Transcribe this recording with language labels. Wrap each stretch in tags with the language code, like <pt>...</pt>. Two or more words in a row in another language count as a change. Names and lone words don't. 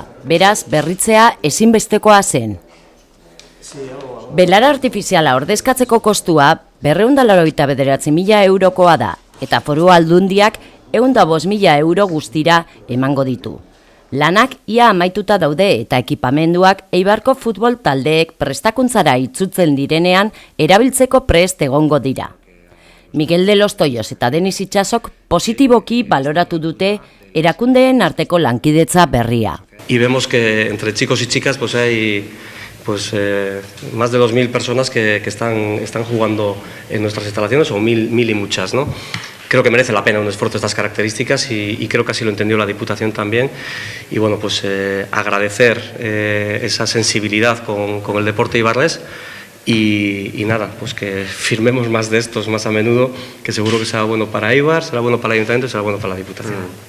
<eu>Beraz, berritzea ezinbestekoa zen. Belar artifiziala ordezkatzeko kostua 289.000 eurokoa da eta Foru Aldundiak 105.000 euro guztira emango ditu. Lanak ia amaituta daude eta ekipamenduak Eibarko futbol taldeek prestakuntzara itzutzen direnean erabiltzeko prest egongo dira. Miguel de los Toyos eta Denis Itxasok positiboki baloratu dute erakundeen arteko lankidetza berria.</eu> <es>Y vemos que entre chicos y chicas pues hay más de 2.000 personas que están jugando en nuestras instalaciones, o mil y muchas, ¿no? Creo que merece la pena un esfuerzo de estas características y creo que así lo entendió la Diputación también. Y bueno, pues agradecer esa sensibilidad con el deporte ibarrés y nada, pues que firmemos más de estos más a menudo, que seguro que será bueno para Eibar, será bueno para el Ayuntamiento y será bueno para la Diputación.</es>